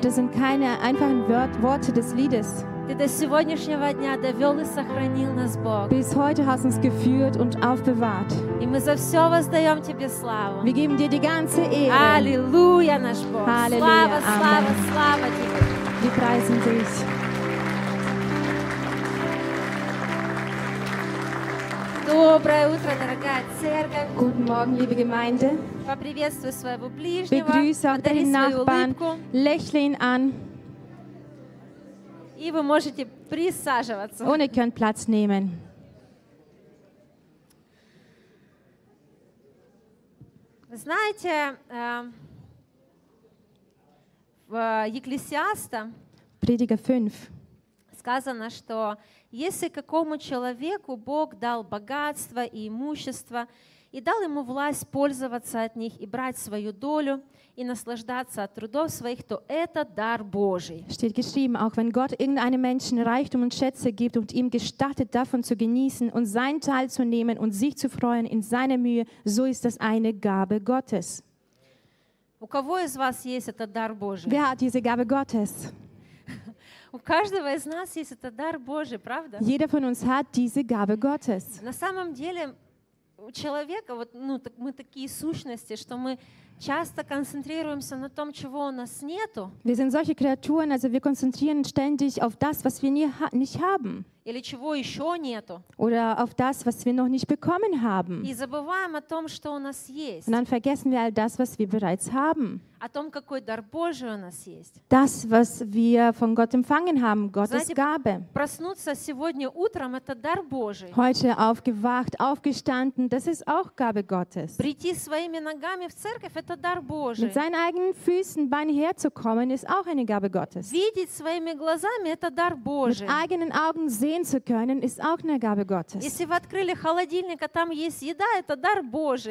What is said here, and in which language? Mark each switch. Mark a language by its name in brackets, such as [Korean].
[German] Das sind keine einfachen Worte des Liedes. [Russian] Ты до сегодняшнего дня довел и сохранил нас, Бог. [German] Bis heute hast uns geführt und aufbewahrt. [Russian] И мы за все воздаем Тебе славу. [German] Wir geben dir die ganze Ehre. [Russian] Аллилуйя, наш Бог. [German] Halleluja, [Russian] слава, Amen. Слава, слава Тебе. [German] Wir preisen dich. Guten Morgen, liebe Gemeinde. Begrüße auch deinen Nachbarn. Lächle ihn an. Und ihr könnt Platz nehmen. [Russian] Знаете, в Екклесиаста [German] Prediger 5. [Russian] Сказано, что если какому человеку Бог дал богатство и имущество и дал ему власть пользоваться от них и брать свою долю и наслаждаться от трудов своих, то это дар Божий. [German] Steht geschrieben, auch wenn Gott irgendeinem Menschen Reichtum und Schätze gibt und ihm gestattet, davon zu genießen und seinen Teil zu nehmen und sich zu freuen in seiner Mühe, so ist das eine Gabe Gottes. [Russian] У кого из вас есть этот дар Божий? [German] Wer hat diese Gabe Gottes? [Russian] У каждого из нас есть этот дар Божий, правда? [German] Jeder von uns hat diese Gabe Gottes. [Russian] На самом деле, у человека, вот, ну, так, мы такие сущности, что мы часто концентрируемся на том, чего у нас нету. [German] Wir sind solche Kreaturen, also wir konzentrieren ständig auf das, was wir nicht haben. [Russian] Или чего еще нету. [German] Oder auf das, was wir noch nicht bekommen haben. [Russian] И забываем о том, что у нас есть. [German] Und dann vergessen wir all das, was wir bereits haben. [Russian] О том, какой дар Божий у нас есть. [German] Das, was wir von Gott empfangen haben, Gottes [Russian] Знаете, [German] Gabe. [Russian] Проснуться сегодня утром – это дар Божий. [German] Heute aufgewacht, aufgestanden – das ist auch Gabe Gottes. [Russian] Прийти своими ногами в церковь – это дар Божий. [German] Mit seinen eigenen Füßen Beine herzukommen – ist auch eine Gabe Gottes. [Russian] Видеть своими глазами – это дар Божий. [German] Mit eigenen Augen sehen zu können – ist auch eine Gabe Gottes. [Russian] Если вы открыли холодильник, а там есть еда – это дар Божий.